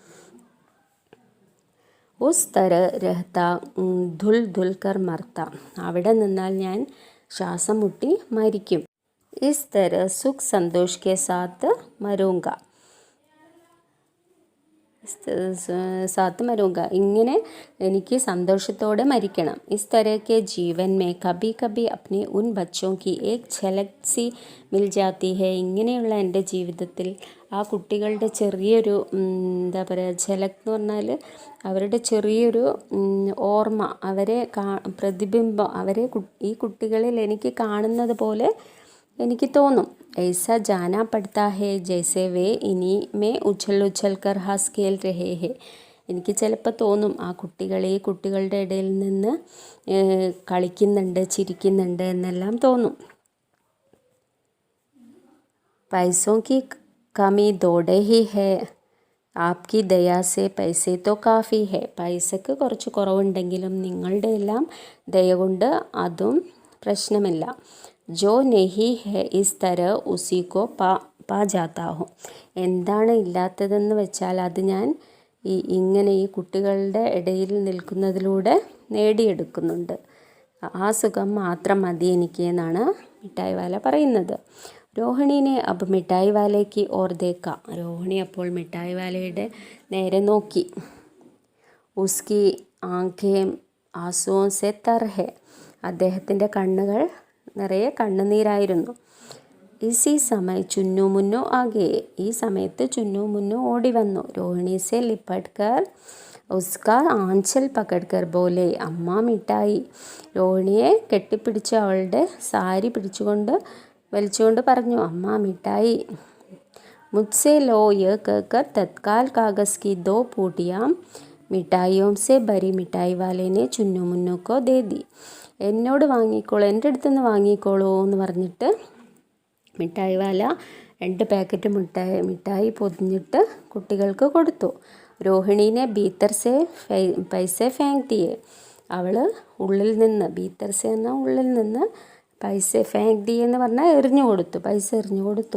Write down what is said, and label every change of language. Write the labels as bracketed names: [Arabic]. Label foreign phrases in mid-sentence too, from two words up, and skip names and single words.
[Hindi] उस तरह रहता घुल घुल कर मरता, [Malayalam] അവിടെ നിന്നാൽ ഞാൻ ശ്വാസം മുട്ടി മരിക്കും. [Hindi] इस तरह सुख संतोष के साथ मरूँगा, साथ मरूँगा, [Malayalam] ഇങ്ങനെ എനിക്ക് സന്തോഷത്തോടെ മരിക്കണം. [Hindi] इस तरह के जीवन में कभी कभी अपने उन बच्चों की एक झलक सी मिल जाती है. [Malayalam] ഇങ്ങനെയുള്ള എൻ്റെ ജീവിതത്തിൽ ആ കുട്ടികളുടെ ചെറിയൊരു എന്താ പറയുക, ഝലക് എന്ന് പറഞ്ഞാൽ അവരുടെ ചെറിയൊരു ഓർമ്മ, അവരെ പ്രതിബിംബം, അവരെ ഈ കുട്ടികളിൽ എനിക്ക് കാണുന്നത് പോലെ എനിക്ക് തോന്നും. [Hindi] ऐसा जाना पड़ता है जैसे वे इन्हीं में उछल उछल कर हंस खेल रहे हैं. [Malayalam] എനിക്ക് ചിലപ്പോൾ തോന്നും ആ കുട്ടികൾ ഈ കുട്ടികളുടെ ഇടയിൽ നിന്ന് കളിക്കുന്നുണ്ട്, ചിരിക്കുന്നുണ്ട് എന്നെല്ലാം തോന്നും. [Hindi] पैसों की कमी दौड़े ही है, आपकी दया से पैसे तो काफी है. [Malayalam] പൈസക്ക് കുറച്ച് കുറവുണ്ടെങ്കിലും നിങ്ങളുടെ എല്ലാം ദയ കൊണ്ട് അതും പ്രശ്നമില്ല. [Hindi] जो नहीं है इस तरह उसी को पा जाता हूँ. [Malayalam] എന്താണ് ഇല്ലാത്തതെന്ന് വെച്ചാൽ അത് ഞാൻ ഇങ്ങനെ ഈ കുട്ടികളുടെ ഇടയിൽ നിൽക്കുന്നതിലൂടെ നേടിയെടുക്കുന്നുണ്ട്. ആ സുഖം മാത്രം മതി എനിക്ക് എന്നാണ് [Hindi] मिठाई वाला [Malayalam] പറയുന്നത്. [Hindi] रोहिणी ने अब मिठाई वाले की ओर देखा. [Malayalam] രോഹിണി അപ്പോൾ മിഠായി വാലയുടെ നേരെ നോക്കി. [Hindi] उसकी आँखें आँसुओं से तर है. [Malayalam] അദ്ദേഹത്തിൻ്റെ കണ്ണുകൾ നിറയെ കണ്ണുനീരായിരുന്നു. [Hindi] इसी समय चुन्नू मुन्नू आके. [Malayalam] ഈ സമയത്ത് ചുന്നു മുന്നു ഓടി വന്നു. [Hindi] रोहिणी से लिपट कर उसका आँचल पकड़ कर बोले अम्मा मिठाई. [Malayalam] രോഹിണിയെ കെട്ടിപ്പിടിച്ച് അവളുടെ സാരി വലിച്ചുകൊണ്ട് പറഞ്ഞു, അമ്മ മിഠായി. [Hindi] മുझसे लो यह कहकर तत्काल कागज़ की 2 पूटियाँ मिठाइयों से भरी मिठाई वाले ने चुन्नू मुन्नू को दे दी. [Malayalam] എന്നോട് വാങ്ങിക്കോളൂ, എൻ്റെ അടുത്ത് നിന്ന് വാങ്ങിക്കോളൂ എന്ന് പറഞ്ഞിട്ട് [Hindi] मिठाई वाला [Malayalam] 2 പാക്കറ്റ് മിഠായി പൊതിഞ്ഞിട്ട് കുട്ടികൾക്ക് കൊടുത്തു. [Hindi] रोहिणी ने भीतर से पैसे फेंक दिए. [Malayalam] അവൾ ഉള്ളിൽ നിന്ന്, ഭീത്തർസെ എന്ന ഉള്ളിൽ നിന്ന്, [Hindi] पैसे फेंक दिए [Malayalam] എന്ന് പറഞ്ഞാൽ എറിഞ്ഞു കൊടുത്തു, പൈസ എറിഞ്ഞു കൊടുത്തു.